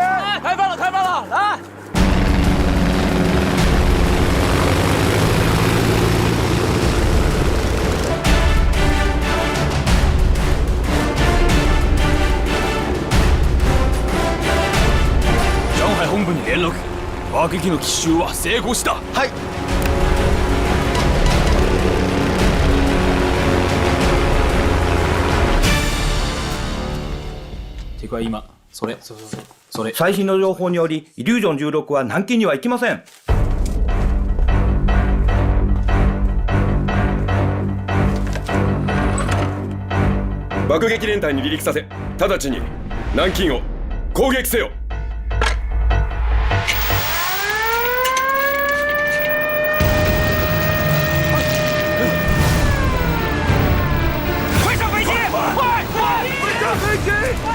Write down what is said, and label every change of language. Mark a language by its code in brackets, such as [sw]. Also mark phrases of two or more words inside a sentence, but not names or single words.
[zh] 开饭了，开饭了，来！ [ja] 上海本部に連絡。爆撃の奇襲は成功した。はい。敵は今、それ。最新の情報により、イリュージョン16は南京には行きません。爆撃連隊に離陸させ、直ちに南京を攻撃せよ。 [zh] 快上飞机！快！快上飞机！